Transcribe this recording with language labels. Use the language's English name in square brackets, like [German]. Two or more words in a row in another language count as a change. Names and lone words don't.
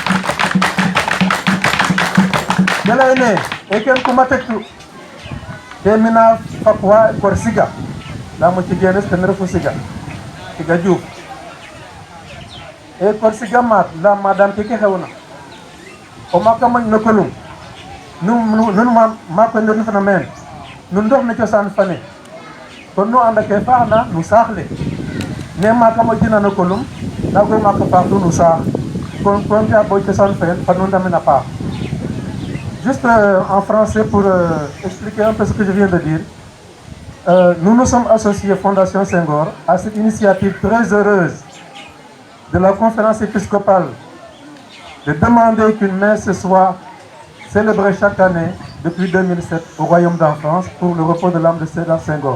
[Serer] de leyne e ken kuma tektu te mina fak wa Korsiga lamo ci genes ten refu Siga Diouf e Korsiga maat la madame keke xewna o maaka moƴ no kolum nun maak we ndefna meen nun ndox ne cosaan fane kon nu anda ke faaxna nu saax le ne maaka moƴina no kolum nago maaka faaxtu nu saax kon fi'a bo cosaan fe fa nu ndamina paax. [French] Juste en français pour expliquer un peu ce que je viens de dire. Nous nous sommes associés Fondation Senghor à cette initiative très heureuse de la conférence épiscopale de demander qu'une messe soit célébrée chaque année depuis 2007 au Royaume d'Enfance pour le repos de l'âme de Sédar Senghor.